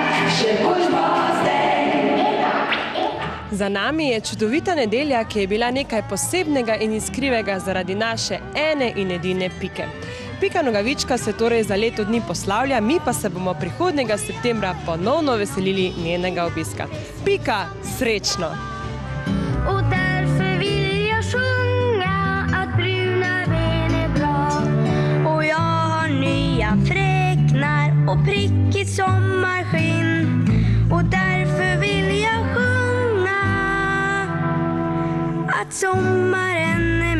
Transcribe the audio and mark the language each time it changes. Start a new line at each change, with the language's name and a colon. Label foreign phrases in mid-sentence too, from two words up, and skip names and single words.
Slovenian: Za nami je čudovita nedelja, ki je bila nekaj posebnega in iskrivega zaradi naše ene in edine Pike. Pika Nogavička se torej za leto dni poslavlja, mi pa se bomo prihodnjega septembra ponovno veselili njenega obiska. Pika, srečno!
Swedish: Och därför vill jag sjunga att bruna ben är bra. Och jag har nya fräknar och prickigt sommarskinn. Och därför vill jag sjunga att sommaren